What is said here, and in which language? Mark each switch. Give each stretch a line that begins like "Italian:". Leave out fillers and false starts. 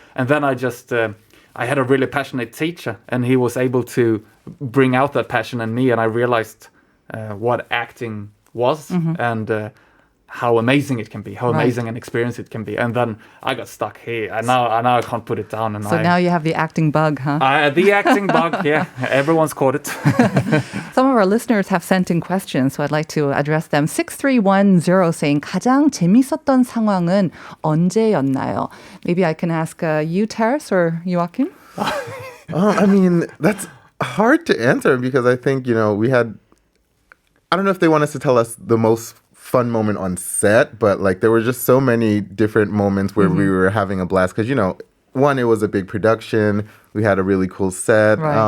English: And then I had a really passionate teacher, and he was able to bring out that passion in me, and I realized what acting was and how amazing it can be, how amazing an experience it can be. And then I got stuck here, and now I can't put it down. And so now you have the acting bug, huh? The acting bug, yeah. Everyone's caught it. Some of our listeners have sent in questions, so I'd like to address them. 6310 saying,
Korean: 가장 재밌었던 상황은 언제였나요?
English: Maybe I can ask you, Terris, or Joakim? I mean, that's hard to answer because I think, we had, I don't know if they want us to tell us the most fun moment on set, but like there were just so many different moments where we were having a blast because one, it was a big production, we had a really cool set.